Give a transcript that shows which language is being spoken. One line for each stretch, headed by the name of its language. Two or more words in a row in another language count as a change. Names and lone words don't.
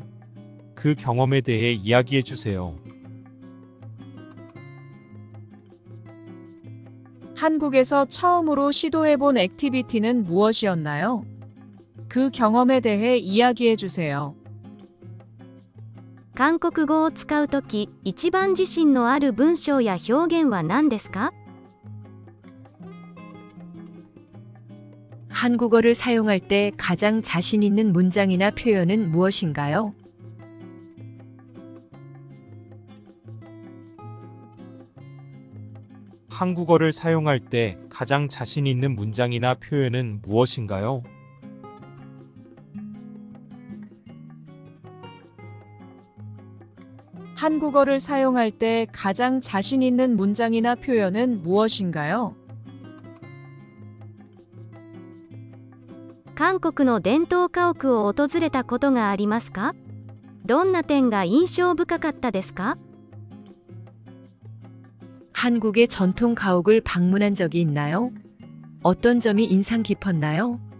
Korean: 그 경험에 대해 이야기해 주세요. 한국에서 처음으로 시도해본 액티비티는 무엇이었나요? 그 경험에 대해 이야기해 주세요.
Japanese: 韓国語を使うとき、一番自信のある文章や表現は何ですか？
Korean: 한국어를 사용할 때 가장 자신 있는 문장이나 표현은 무엇인가요? 한국어를 사용할 때 가장 자신 있는 문장이나 표현은 무엇인가요? 한국어를 사용할 때 가장 자신 있는 문장이나 표현은 무엇인가요?
Japanese: 韓国の伝統家屋を訪れたことがありますか？どんな点が印象深かったですか？
Korean: 한국의 전통 가옥을 방문한 적이 있나요? 어떤 점이 인상 깊었나요?